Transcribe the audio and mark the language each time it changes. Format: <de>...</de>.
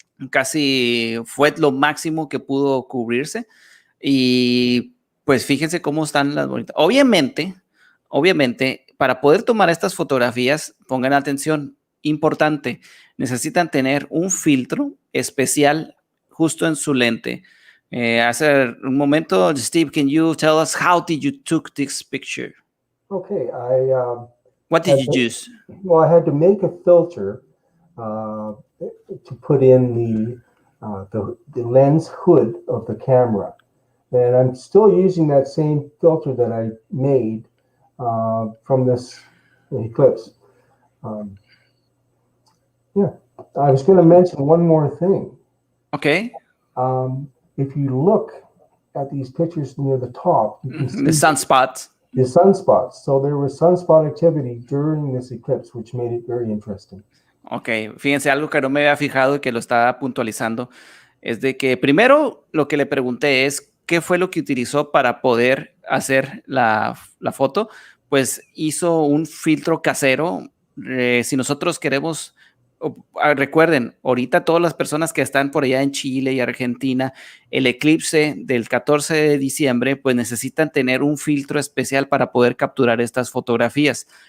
<es>Casi fue lo máximo que pudo cubrirse. Y pues fíjense cómo están las bonitas. Obviamente, para poder tomar estas fotografías, pongan atención, importante, necesitan tener un filtro especial justo en su lente. Hace un momento,</es> <en>Steve, can you tell us how did you took this picture? Okay, What did you use? I had to make a filter to put in the lens hood of the camera. And I'm still using that same filter that I made from this eclipse. Yeah, I was going to mention one more thing. Okay. If you look at these pictures near the top, you can The see sunspots. the sunspots. So there was sunspot activity during this eclipse, which made it very interesting.</en> <es>Ok, fíjense, algo que no me había fijado y que lo estaba puntualizando es de que primero lo que le pregunté es qué fue lo que utilizó para poder hacer la foto. Pues hizo un filtro casero. Si nosotros queremos, recuerden, ahorita todas las personas que están por allá en Chile y Argentina, el eclipse del 14 de diciembre, pues necesitan tener un filtro especial para poder capturar estas fotografías.</es>